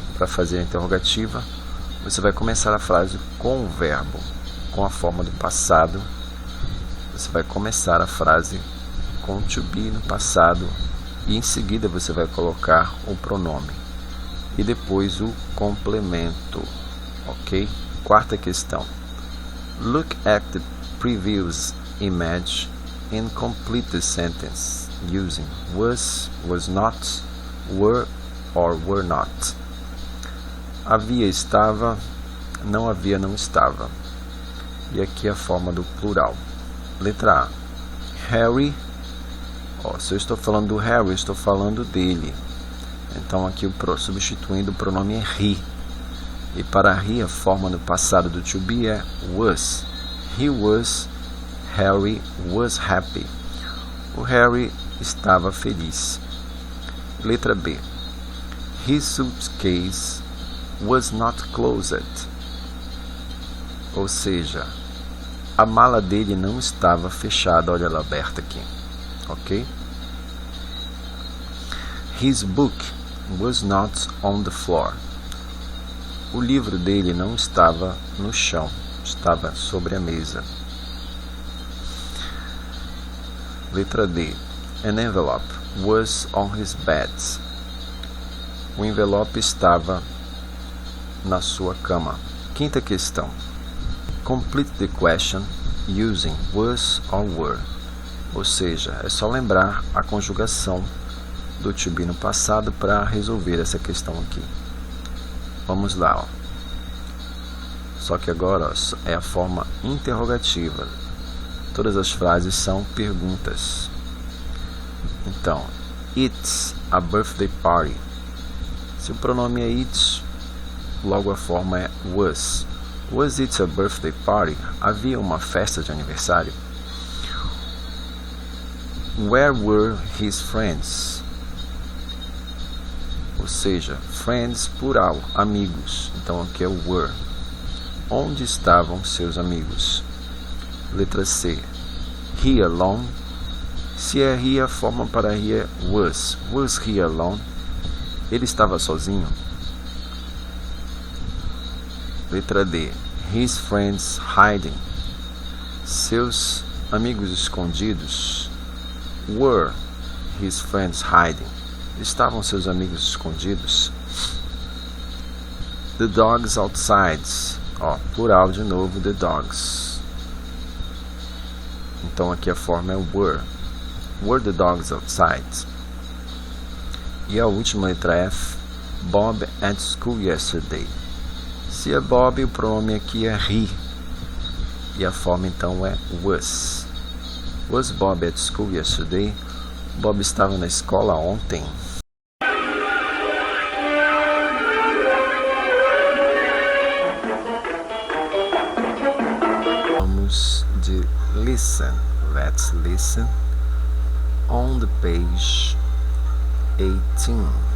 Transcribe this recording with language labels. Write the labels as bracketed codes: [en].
[pt] Para fazer a interrogativa, você vai começar a frase com o verbo, com a forma do passado. Você vai começar a frase com to be no passado e em seguida você vai colocar o pronome e depois o complemento, ok? Quarta questão. [en] Look at the previous image and complete the sentence using was not, were or were not. [pt] Havia, estava, não havia, não estava. E aqui a forma do plural. Letra A. Harry. Se eu estou falando do Harry, eu estou falando dele. Então aqui substituindo o pronome é he. E para he, a forma no passado do to be é was. [en] He was. Harry was happy. [pt] O Harry estava feliz. Letra B. [en] His suitcase was not closed. [pt] Ou seja, a mala dele não estava fechada. Olha ela aberta aqui. Ok? [en] His book was not on the floor. [pt] O livro dele não estava no chão, estava sobre a mesa. Letra D. [en] An envelope was on his bed. [pt] O envelope estava na sua cama. Quinta questão. [en] Complete the question using was or were. [pt] Ou seja, é só lembrar a conjugação do to be no passado para resolver essa questão aqui. Vamos lá. Ó. Só que agora é a forma interrogativa. Todas as frases são perguntas. [en] Então, it's a birthday party. [pt] Se o pronome é it's, logo a forma é was. [en] Was it a birthday party? [pt] Havia uma festa de aniversário? [en] Where were his friends? [pt] Ou seja, friends plural, amigos. Então aqui é o were. Onde estavam seus amigos? Letra C. He alone. Se é he, a forma para he é was. [en] Was he alone? [pt] Ele estava sozinho? Letra D. [en] His friends hiding. [pt] Seus amigos escondidos. [en] Were his friends hiding? [pt] Estavam seus amigos escondidos? [en] The dogs outside. [pt] Plural de novo, [en] the dogs. [pt] Então aqui a forma é were. [en] Were the dogs outside? [pt] E a última letra F. [en] Bob at school yesterday. [pt] Se é Bob, o pronome aqui é he. E a forma então é was. [en] Was Bob at school yesterday? [pt] Bob estava na escola ontem. Vamos de listen. [en] Let's listen. On the page 18.